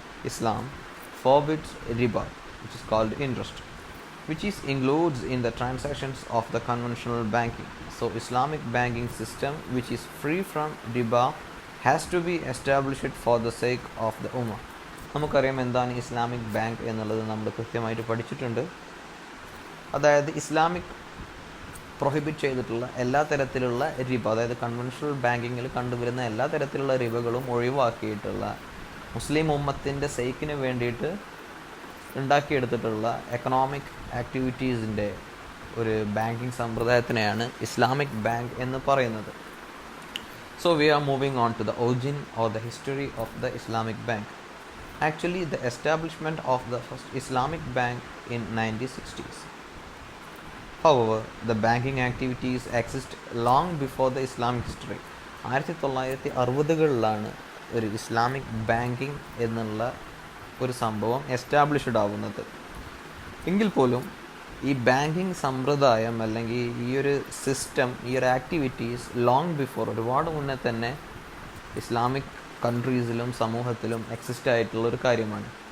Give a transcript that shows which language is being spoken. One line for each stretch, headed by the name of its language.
English: Islam forbids riba, which is called interest, which is includes in the transactions of the conventional banking. So Islamic banking system which is free from riba has to be established for the sake of the ummah.
Malayalam: നമുക്കറിയാം എന്താണ് Islamic bank എന്നുള്ളത് നമ്മൾ കൃത്യമായിട്ട് പഠിച്ചിട്ടുണ്ട്. അതായത് Islamic prohibit ചെയ്തിട്ടുള്ള എല്ലാ തരത്തിലുള്ള റിബ, അതായത് കൺവെൻഷണൽ ബാങ്കിങ്ങിൽ കണ്ടുവരുന്ന എല്ലാ തരത്തിലുള്ള റിബകളും ഒഴിവാക്കിയിട്ടുള്ള മുസ്ലിം ഉമ്മത്തിൻ്റെ സേക്കിന് വേണ്ടിയിട്ട് ഉണ്ടാക്കിയെടുത്തിട്ടുള്ള എക്കണോമിക് ആക്ടിവിറ്റീസിൻ്റെ ഒരു ബാങ്കിങ് സമ്പ്രദായത്തിനെയാണ് ഇസ്ലാമിക് ബാങ്ക് എന്ന് പറയുന്നത്.
English: So we are moving on to the origin or the history of the Islamic bank. Actually, the establishment of the first Islamic bank in 1960s. However, the banking activities exist long before the Islamic history.
Malayalam: 1960കളിലാണ് ഒരു Islamic banking എന്നുള്ള ഒരു സംഭവം established ആവുന്നത്. എങ്കിൽ പോലും ഈ banking സമ്പ്രദായം അല്ലെങ്കിൽ ഈ ഒരു സിസ്റ്റം, ഈ ഒരു ആക്ടിവിറ്റീസ് ലോങ് ബിഫോർ, ഒരുപാട് മുന്നേ തന്നെ ഇസ്ലാമിക് കൺട്രീസിലും സമൂഹത്തിലും എക്സിസ്റ്റ് ആയിട്ടുള്ള ഒരു കാര്യമാണ്.